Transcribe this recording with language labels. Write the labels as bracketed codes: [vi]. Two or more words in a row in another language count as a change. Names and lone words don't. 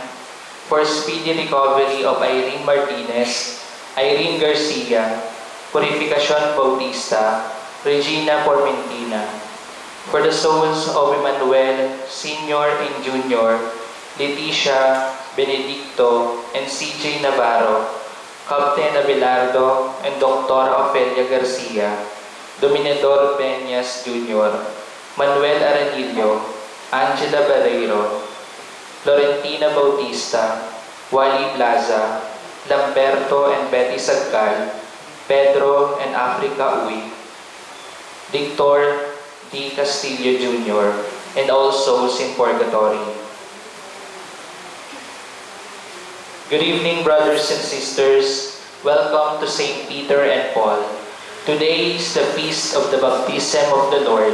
[en] For speedy recovery of Irene Martinez, Irene Garcia, Purificacion Bautista, Regina Formentina. For the souls of Emmanuel, Sr. and Jr., Leticia, Benedicto, and CJ Navarro, Captain Abelardo, and Dr. Ofelia Garcia, Dominador Peñas Jr., Manuel Aranillo, Angela Barreiro, Florentina Bautista, Wally Plaza, Lamberto and Betty Sagcal, Pedro and Africa Uy, Victor D. Castillo Jr., and all souls in purgatory. Good evening, brothers and sisters. Welcome to St. Peter and Paul. Today is the feast of the baptism of the Lord.